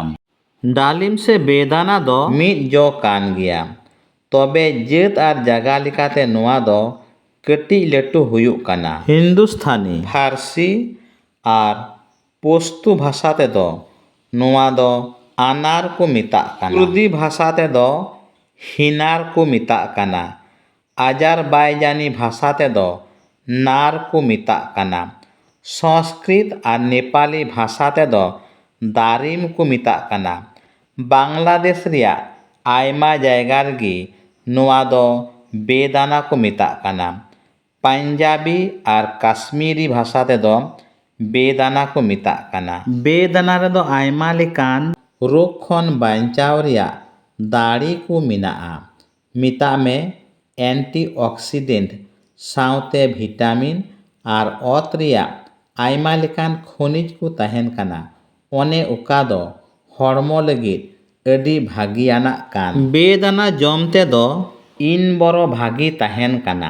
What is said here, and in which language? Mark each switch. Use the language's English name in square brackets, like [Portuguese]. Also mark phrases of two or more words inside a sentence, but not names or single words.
[Santali] ᱰᱟᱞᱤᱢ ᱥᱮ ᱵᱮᱫᱟᱱᱟ ᱫᱚ ᱢᱤᱫ ᱡᱚ ᱠᱟᱱ ᱜᱮᱭᱟ, ᱛᱚᱵᱮ ᱡᱟᱹᱛ ᱟᱨ ᱡᱟᱭᱜᱟ ᱞᱮᱠᱟᱛᱮ ᱱᱚᱣᱟ ᱫᱚ ᱠᱟᱹᱴᱤᱡ ᱞᱟᱹᱴᱩ ᱦᱩᱭᱩᱜ ᱠᱟᱱᱟ। ᱦᱤᱱᱫᱩᱥᱛᱷᱟᱱᱤ, ᱯᱷᱟᱨᱥᱤ ᱟᱨ ᱯᱚᱥᱛᱩ ᱵᱷᱟষᱟ ᱛᱮᱫᱚ ᱱᱚᱣᱟ ᱫᱚ ᱟᱱᱟᱨ ᱠᱚ ᱢᱮᱛᱟᱜ ᱠᱟᱱᱟ। ᱠᱩᱨᱫᱤ ᱵᱷᱟষᱟ ᱛᱮᱫᱚ ᱦᱤᱱᱟᱨ ᱠᱚ ᱢᱮᱛᱟᱜ ᱠᱟᱱᱟ। আজারবাইজানি ভাষা তেদো নার কো মেতাগ কানা। সংস্কৃত আর নেপালি ভাষা তেদো দারিম কো মেতাগ কানা। বাংলাদেশ রিয়া আয়মা জায়গা রেগি নোয়া দো বেদানা কো মেতাগ কানা। পাঞ্জাবি আর কাশ্মীরি ভাষা তেদো বেদানা কো মেতাগ কানা। বেদানা রেদো আয়মা লেকান রোগ খন বাঞ্চাও রিয়া দাড়ি কো মেনাগᱼᱟ। ᱢᱮᱛᱟᱜ ᱢᱮ ᱮᱱᱴᱤᱚᱠᱥᱤᱰᱮᱱᱴ ᱥᱟᱶᱛᱮ ᱵᱷᱤᱴᱟᱢᱤᱱ ᱟᱨ ᱚᱛ ᱨᱮᱭᱟᱜ ᱟᱭᱢᱟ ᱞᱮᱠᱟᱱ ᱠᱷᱚᱱᱤᱡ ᱠᱚ ᱛᱟᱦᱮᱱ ᱠᱟᱱᱟ, ᱚᱱᱮ ᱚᱠᱟ ᱫᱚ ᱦᱚᱲᱢᱚ ᱞᱟᱹᱜᱤᱫ ᱟᱹᱰᱤ ᱵᱷᱟᱹᱜᱤᱭᱟᱱᱟᱜ ᱠᱟᱱ। বেদানা ᱡᱚᱢ ᱛᱮᱫᱚ ᱤᱱ ᱵᱚᱨᱚ ᱵᱷᱟᱹᱜᱤ ᱛᱟᱦᱮᱱ ᱠᱟᱱᱟ।